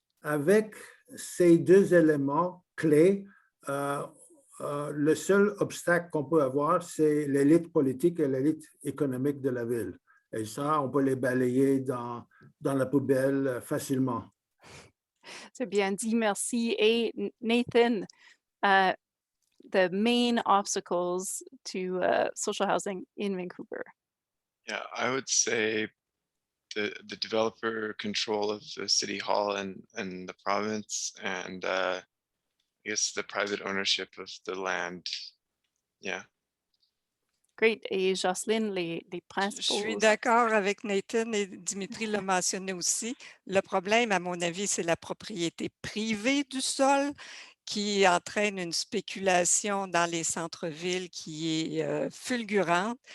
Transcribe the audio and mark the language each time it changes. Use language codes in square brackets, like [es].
[fr] Avec ces deux éléments clés, le seul obstacle qu'on peut avoir, c'est l'élite politique et l'élite économique de la ville. Et ça, on peut les balayer dans la poubelle facilement. C'est bien dit, merci. [en] Et Nathan, the main obstacles to social housing in Vancouver? Yeah, I would say the developer control of the city hall and the province, and I guess the private ownership of the land. Yeah. [fr] Great. Et Jocelyne, les Je principaux... suis d'accord avec Nathan et Dimitri l'a mentionné aussi. Le problème, à mon avis, c'est la propriété privée du sol qui entraîne une spéculation dans les centres-villes qui est fulgurante.